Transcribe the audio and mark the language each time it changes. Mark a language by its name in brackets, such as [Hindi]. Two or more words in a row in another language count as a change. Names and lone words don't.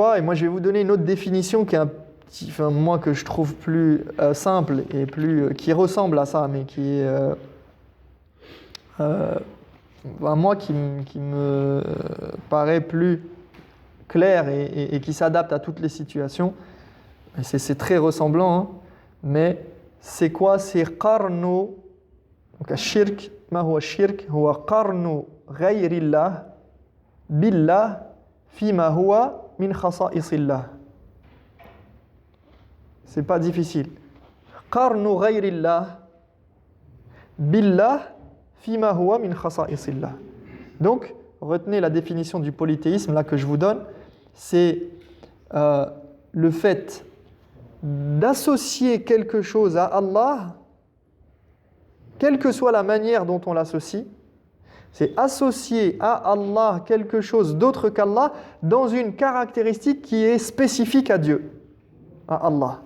[French] Et moi, je vais vous donner une autre définition qui est moi que je trouve plus simple et qui ressemble à ça, mais qui est moi qui me paraît plus clair et qui s'adapte à toutes les situations. Et c'est très ressemblant, hein, mais c'est quoi? C'est qarnu. Donc shirk, [Arabic] ما هو شرك، هو قرن غير الله بالله فيما هو من خصائص الله. [French] C'est pas difficile. [Arabic] قرن غير الله بالله فيما هو من خصائص الله. [French] Donc, retenez la définition du polythéisme là que je vous donne, c'est le fait d'associer quelque chose à Allah, quelle que soit la manière dont on l'associe, c'est associer à Allah quelque chose d'autre qu'Allah dans une caractéristique qui est spécifique à Dieu, à Allah.